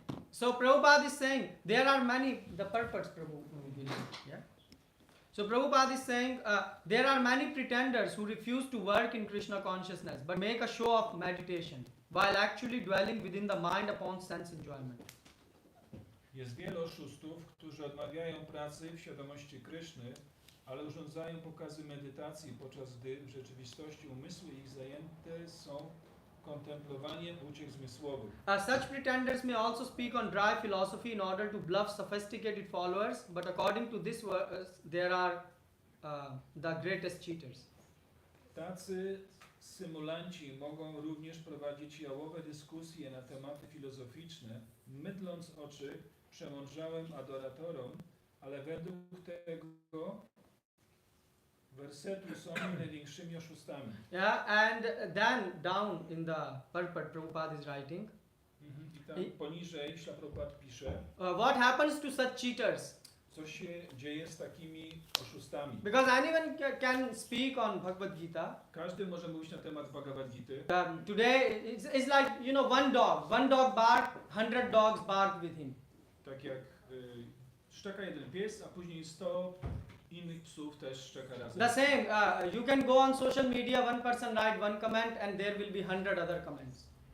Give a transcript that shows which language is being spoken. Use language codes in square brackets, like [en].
[en] So Prabhupada is saying there are many, the purpose Prabhu, yeah. So Prabhupada is saying there are many pretenders who refuse to work in Krishna consciousness but make a show of meditation while actually dwelling within the mind upon sense enjoyment. [pl] Jest wielu oszustów, którzy odmawiają pracy w świadomości Kryszny, ale urządzają pokazy medytacji, podczas gdy w rzeczywistości umysły ich zajęte są kontemplowaniem uciech zmysłowych. [en] Such pretenders may also speak on dry philosophy in order to bluff sophisticated followers, but according to this verse, there are the greatest cheaters. [pl] Tacy symulanci mogą również prowadzić jałowe dyskusje na tematy filozoficzne, mydląc oczy przemądrzałym adoratorom, ale według tego wersetu są największymi oszustami. [en] Yeah, and then down in the purport Prabhupada is writing. [pl] I tam poniżej Śla Prabhupada pisze, [en] what happens to such cheaters? [pl] co się dzieje z takimi oszustami. [en] Because anyone can speak on Bhagavad Gita. [pl] Każdy może mówić na temat Bhagavad Gity. [en] Today it's like one dog bark, 100 dogs bark with him. [pl] Tak jak szczeka jeden pies, a później 100 innych psów też szczeka razem. [en] The same, you can go on social media, one person write one comment and there will be 100 other comments.